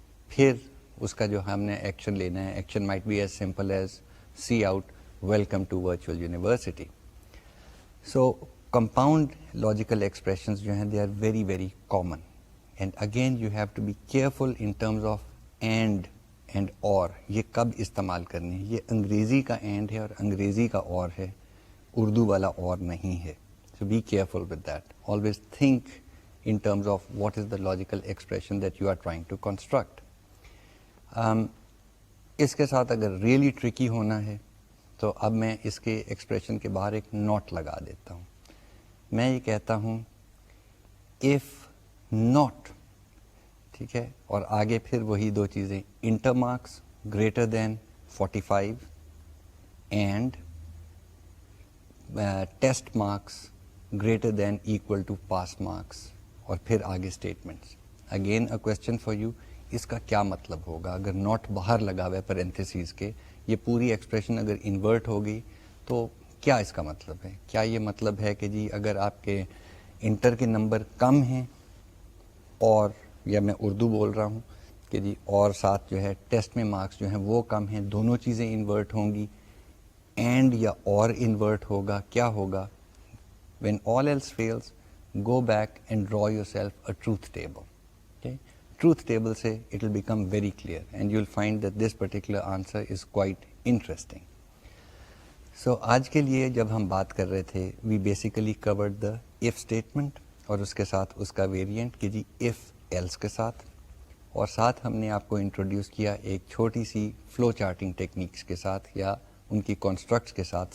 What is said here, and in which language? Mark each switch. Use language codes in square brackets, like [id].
[ur] پھر اس کا جو ہم نے ایکشن لینا ہے, [en] Action might be as simple as see out welcome to virtual university. So compound logical expressions [ur] جو ہیں [en] they are very very common, and again you have to be careful in terms of and or. [ur] یہ کب استعمال کرنے ہیں, یہ انگریزی کا اینڈ ہے اور انگریزی کا اور ہے, اردو والا اور نہیں ہے. [en] So be careful with that. Always think in terms of what is the logical expression that you are trying to construct. [ur] اس کے ساتھ اگر ریئلی ٹرکی ہونا ہے تو اب میں اس کے ایکسپریشن کے باہر ایک نوٹ لگا دیتا ہوں. میں یہ کہتا ہوں [en] if not, [ur] ٹھیک ہے, اور آگے پھر وہی دو چیزیں, [en] inter marks greater than 45 and test marks greater than equal to pass marks, [ur] اور پھر آگے statements. [en] again a question for you, [ur] اس کا کیا مطلب ہوگا اگر ناٹ باہر لگا ہوا ہے پیرنتھیسز کے, یہ پوری ایکسپریشن اگر انورٹ ہوگی تو کیا اس کا مطلب ہے؟ کیا یہ مطلب ہے کہ جی اگر آپ کے انٹر کے نمبر کم ہیں اور, یا میں اردو بول رہا ہوں کہ جی اور ساتھ جو ہے ٹیسٹ میں مارکس جو ہیں وہ کم ہیں, دونوں چیزیں انورٹ ہوں گی, اینڈ یا اور انورٹ ہوگا, کیا ہوگا؟ [en] when all else fails go back and draw yourself a truth table. Okay? Truth table سے it will become very clear and you'll find that this particular answer is quite interesting. [ur] So آج کے لیے جب ہم بات کر رہے تھے [en] we basically covered the if statement [ur] اور اس کے ساتھ اس کا ویریئنٹ کہ جی if else کے ساتھ, اور ساتھ ہم نے آپ کو انٹروڈیوس کیا ایک چھوٹی سی فلو چارٹنگ ٹیکنیکس کے ساتھ یا ان کی کانسٹرکٹس کے ساتھ.